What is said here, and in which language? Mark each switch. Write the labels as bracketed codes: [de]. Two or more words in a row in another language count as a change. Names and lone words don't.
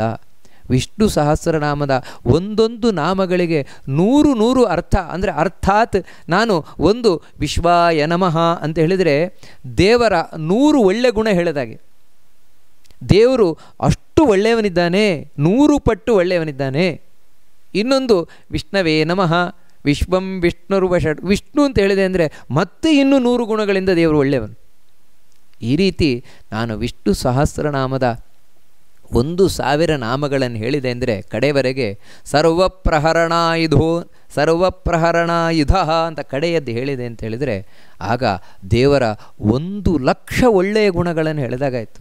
[kn] ವಿಷ್ಣು ಸಹಸ್ರನಾಮದ ಒಂದೊಂದು ನಾಮಗಳಿಗೆ 100 ಅರ್ಥ. ಅಂದರೆ ಅರ್ಥಾತ್ ನಾನು ಒಂದು [sa] ವಿಶ್ವಾಯ ನಮಃ [kn] ಅಂತ ಹೇಳಿದರೆ ದೇವರ 100 ಒಳ್ಳೆ ಗುಣ ಹೇಳಿದಾಗೆ. ದೇವರು ಅಷ್ಟು ಒಳ್ಳೆಯವನಿದ್ದಾನೆ, 100 ಪಟ್ಟು ಒಳ್ಳೆಯವನಿದ್ದಾನೆ. ಇನ್ನೊಂದು [sa] ವಿಷ್ಣವೇ ನಮಃ, ವಿಶ್ವಂ ವಿಷ್ಣುರ್ವ ಷಟ್, [kn] ವಿಷ್ಣು ಅಂತ ಹೇಳಿದೆ ಅಂದರೆ ಮತ್ತೆ ಇನ್ನೂ 100 ಗುಣಗಳಿಂದ ದೇವರು ಒಳ್ಳೆಯವನು. ಈ ರೀತಿ ನಾನು ವಿಷ್ಣು ಸಹಸ್ರನಾಮದ 1000 ನಾಮಗಳನ್ನು ಹೇಳಿದೆ ಅಂದರೆ ಕಡೆಯವರೆಗೆ ಸರ್ವಪ್ರಹರಣಾಯುಧ ಅಂತ ಕಡೆಯದ್ದು ಹೇಳಿದೆ ಅಂತ ಹೇಳಿದರೆ ಆಗ ದೇವರ 1,00,000 ಒಳ್ಳೆಯ ಗುಣಗಳನ್ನು ಹೇಳಿದಾಗಾಯಿತು.